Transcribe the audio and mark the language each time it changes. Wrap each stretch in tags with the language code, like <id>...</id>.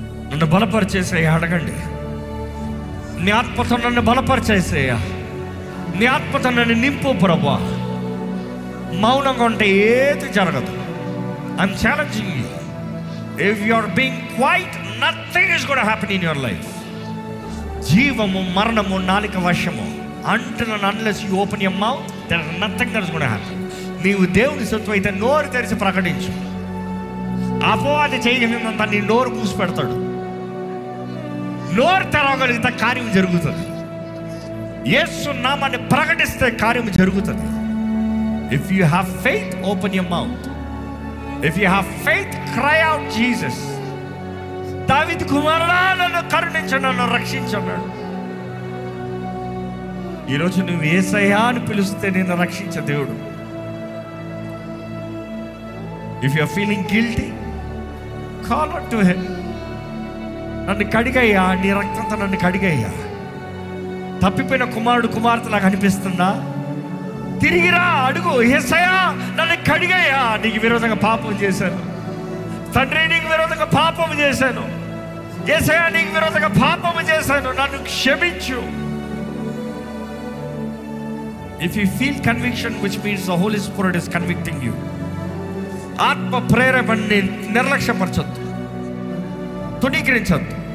<te>నన్ను బలపరిచేసేయ అడగండి. నీ ఆత్మతో నన్ను బలపరిచేసేయ, నీ ఆత్మతో నన్ను నింపు ప్రభా. మౌనంగా ఉంటే ఏది జరగదు.</te> <en>I'm challenging you. If you are being quiet, nothing is gonna happen in your life.</en> <te>జీవము మరణము నాలిక వశము.</te> <en>until and unless you open your mouth, there is nothing that is going to happen.</en> <te>నీవు దేవుని సొత్తు అయితే నోరు తెరిచి ప్రకటించు. అపవాది చేయగలిగినంత నీ నోరు మూసి పెడతాడు. నోరు తెరవగలిగితే కార్యం జరుగుతుంది. యేసు నామాన్ని ప్రకటిస్తే కార్యం జరుగుతుంది.</te> <en>If you have faith, open your mouth. If you have faith, cry out Jesus.</en> <te>దావీదు కుమారుడా నన్ను కరుణించు, నన్ను రక్షించన్నాడు. ఈరోజు నువ్వు యేసయ్యా అని పిలిస్తే నేను రక్షించే దేవుడు.</te> <en>If you are feeling guilty, call out to him.</en> <te>నన్ను కడిగయ్యా, నీ రక్తంతో నన్ను కడిగయ్యా. తప్పిపోయిన కుమారుడు కుమార్తె నాకు అనిపిస్తుందా? తిరిగిరా, అడుగు. యేసయ్యా నన్ను కడిగయ్యా, నీకు విరోధంగా పాపం చేశాను. తండ్రి నీకు విరోధంగా పాపం చేశాను. యేసయ్యా నీకు విరోధంగా పాపం చేశాను, నన్ను క్షమించు.</te> <en>If you feel conviction, which means the Holy Spirit is convicting you,</en> <te>ఆత్మ ప్రేరేపణని నిర్లక్ష్యపరచొద్దు, తుణీకరించొద్దు.</te>